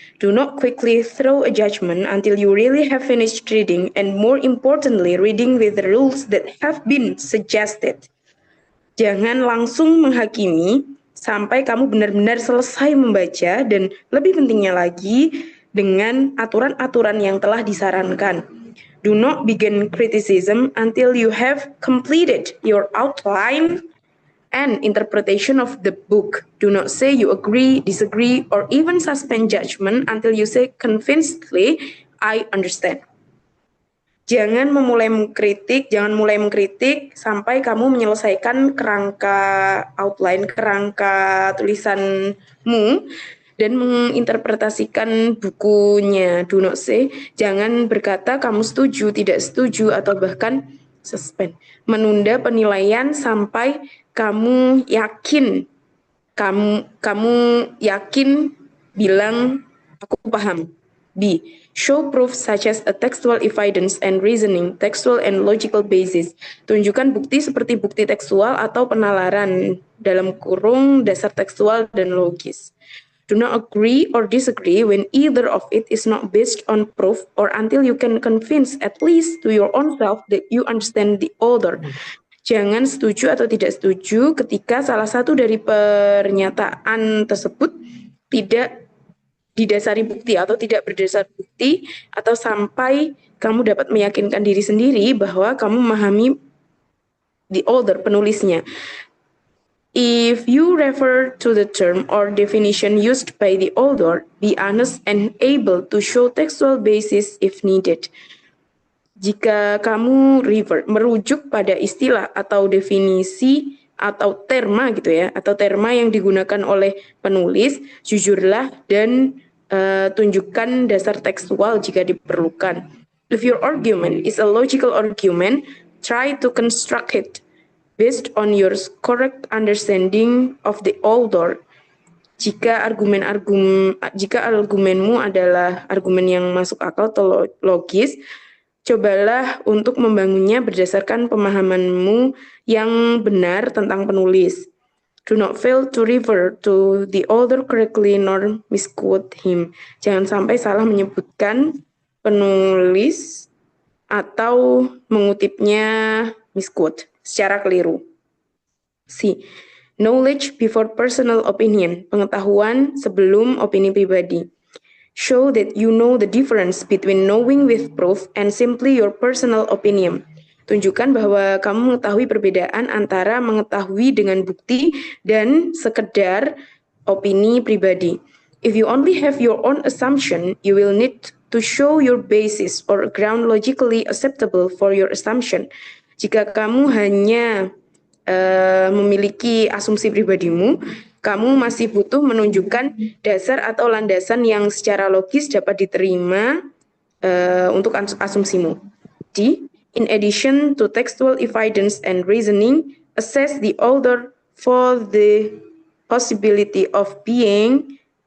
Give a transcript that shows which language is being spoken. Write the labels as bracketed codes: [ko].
[en] Do not quickly throw a judgment until you really have finished reading, and more importantly, reading with the rules that have been suggested. [id] Jangan langsung menghakimi sampai kamu benar-benar selesai membaca, dan lebih pentingnya lagi, dengan aturan-aturan yang telah disarankan. [en] Do not begin criticism until you have completed your outline and interpretation of the book. Do not say you agree, disagree, or even suspend judgment until you say convincedly, I understand. [id] Jangan mulai mengkritik sampai kamu menyelesaikan kerangka outline, kerangka tulisanmu, dan menginterpretasikan bukunya. [en] Do not say, [id] jangan berkata kamu setuju, tidak setuju, atau bahkan suspend. Menunda penilaian sampai kamu yakin bilang aku paham. B. [en] Show proof such as a textual evidence and reasoning, textual and logical basis. [id] Tunjukkan bukti seperti bukti tekstual atau penalaran dalam kurung dasar tekstual dan logis. [en] Do not agree or disagree when either of it is not based on proof or until you can convince at least to your own self that you understand the other. [id] Jangan setuju atau tidak setuju ketika salah satu dari pernyataan tersebut tidak didasari bukti atau tidak berdasar bukti, atau sampai kamu dapat meyakinkan diri sendiri bahwa kamu memahami [en] the author, [id] penulisnya. [en] If you refer to the term or definition used by the author, be honest and able to show textual basis if needed. [id] Jika kamu merujuk pada istilah atau definisi atau terma gitu ya, atau terma yang digunakan oleh penulis, jujurlah dan tunjukkan dasar tekstual jika diperlukan. [en] If your argument is a logical argument, try to construct it based on your correct understanding of the author. [id] Jika argumenmu adalah argumen yang masuk akal atau logis, cobalah untuk membangunnya berdasarkan pemahamanmu yang benar tentang penulis. [en] Do not fail to refer to the author correctly nor misquote him. [id] Jangan sampai salah menyebutkan penulis atau mengutipnya misquote secara keliru. C. [en] Knowledge before personal opinion. [id] Pengetahuan sebelum opini pribadi. [en] Show that you know the difference between knowing with proof and simply your personal opinion. [id] Tunjukkan bahwa kamu mengetahui perbedaan antara mengetahui dengan bukti dan sekedar opini pribadi. [en] If you only have your own assumption, you will need to show your basis or ground logically acceptable for your assumption. [id] Jika kamu hanya memiliki asumsi pribadimu, kamu masih butuh menunjukkan dasar atau landasan yang secara logis dapat diterima untuk asumsimu. D. [en] In addition to textual evidence and reasoning, assess the author for the possibility of being.